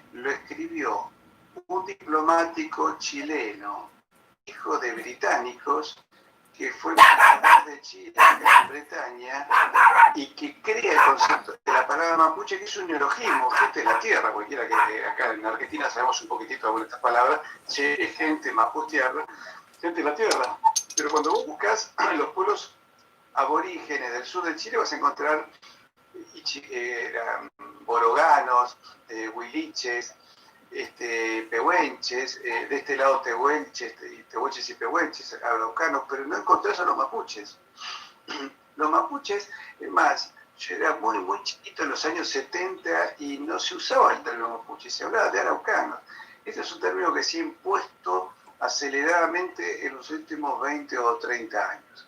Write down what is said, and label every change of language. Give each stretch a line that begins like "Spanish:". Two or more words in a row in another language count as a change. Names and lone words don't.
Spanish: lo escribió un diplomático chileno, hijo de británicos, que fue embajador de Chile en Gran Bretaña y que crea el concepto de la palabra mapuche, que es un neologismo, gente de la tierra, cualquiera que acá en Argentina sabemos un poquitito de estas palabras, gente, mapuchear, gente de la tierra. Pero cuando vos buscas los pueblos aborígenes del sur de Chile vas a encontrar boroganos, huiliches, pehuenches, de este lado tehuelches y pehuenches, araucanos, pero no encontrás a los mapuches. Los mapuches, es más, yo era muy chiquito en los años 70 y no se usaba el término mapuche, se hablaba de araucanos. Este es un término que se ha impuesto aceleradamente en los últimos 20 o 30 años.